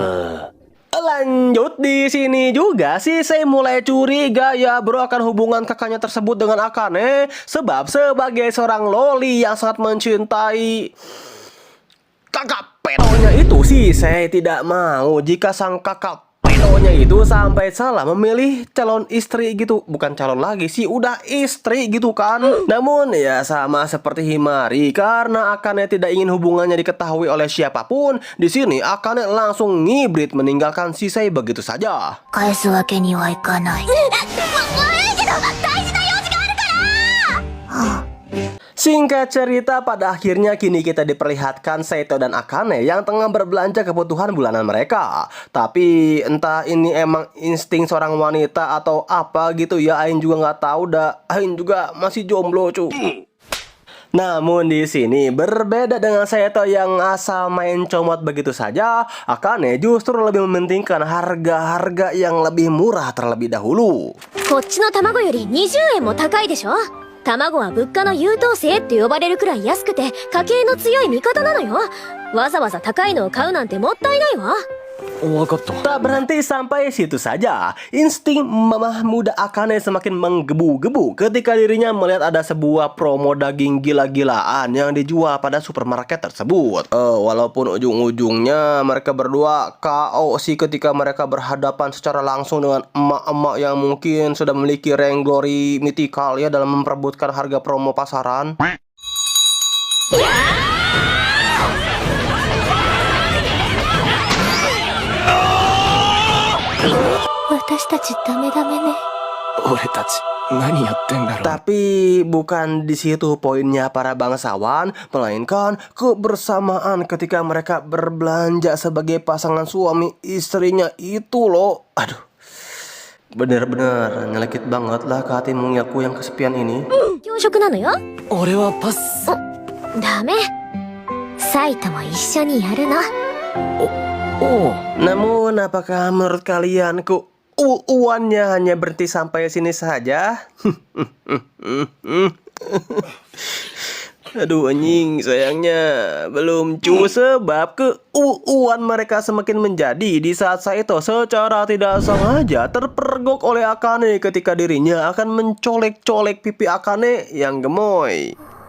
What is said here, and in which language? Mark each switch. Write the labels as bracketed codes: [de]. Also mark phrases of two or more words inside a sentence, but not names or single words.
[id] Lanjut di sini juga sih saya mulai curiga ya bro akan hubungan kakaknya tersebut dengan Akane, sebab sebagai seorang loli yang sangat mencintai kakak pedonya itu sih, saya tidak mau jika sang kakak pedonya itu sampai salah memilih calon istri gitu. Bukan calon lagi sih, udah istri gitu kan. Namun ya sama seperti Himari, karena Akane tidak ingin hubungannya diketahui oleh siapapun, di sini Akane langsung ngibrit meninggalkan Shisei begitu saja. [ja] 返すわけにはいかない。悪いけど大事な用事があるから。 [id] Singkat cerita, pada akhirnya kini kita diperlihatkan Saito dan Akane yang tengah berbelanja kebutuhan bulanan mereka. Tapi entah ini emang insting seorang wanita atau apa gitu ya, Ain juga nggak tahu dah. Ain juga masih jomblo cu. Namun di sini berbeda dengan Saito yang asal main comot begitu saja, Akane justru lebih mementingkan harga-harga yang lebih murah terlebih dahulu. [ja] こっちの卵より20円も高いでしょ。卵は物価の優等生って呼ばれるくらい安くて家計の強い味方なのよ。わざわざ高いのを買うなんてもったいないわ。わかった。 [id] Tak berhenti sampai situ saja, insting mamah muda Akane semakin menggebu-gebu ketika dirinya melihat ada sebuah promo daging gila-gilaan yang dijual pada supermarket tersebut. Walaupun ujung-ujungnya mereka berdua KO sih ketika mereka berhadapan secara langsung dengan emak-emak yang mungkin sudah memiliki [en] rank glory mythical [id] ya dalam memperebutkan harga promo pasaran. [ja] 私たちダメダメね。俺たち何やってんだろう。 [id] Tapi bukan di situ poinnya para bangsawan, melainkan kebersamaan ketika mereka berbelanja sebagai pasangan suami istrinya itu loh. Aduh, bener-bener nyelekit banget lah ke hati mungilku yang kesepian ini. [ja] 朝食なのよ。俺はパス。ダメ。サイとも一緒にやるの。おう。 [id] Namun apakah menurut kalian uannya hanya berhenti sampai sini saja? Aduh anjing, sayangnya belum cu, sebab keuuan mereka semakin menjadi di saat Saito secara tidak sengaja terpergok oleh Akane ketika dirinya akan mencolek-colek pipi Akane yang gemoy.